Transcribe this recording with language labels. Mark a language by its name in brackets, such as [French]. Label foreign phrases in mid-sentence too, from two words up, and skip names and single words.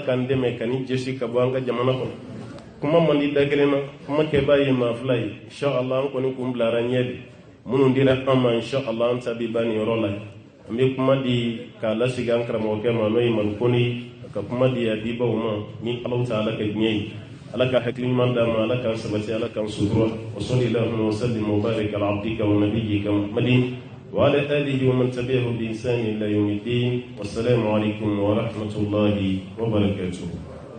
[Bambara] k'an dɛmɛ ka nin jɛsi ka bɔ an ka jamana kɔnɔ kuma man di da kelen na kuma kɛbaa ye maa fila ye inshallah an kɔni kun bilara ɲɛ de minnu dira an ma inshallah an ta bɛ ban nin yɔrɔ la an bɛ kuma di k'a lasigi an karamɔgɔkɛ ma n'o ye Malikoni ka kuma di adibaw ma ni ala ta ala ka diɲɛ ye ala ka hakili ɲuman d'a ma ala k'an sabati ala k'an sutura [Arabic] وصلى الله وسلم وبارك على عبدك ونبيك محمد وعلى آله ومن تبعه بإحسان إلى يوم الدين والسلام عليكم ورحمة الله وبركاته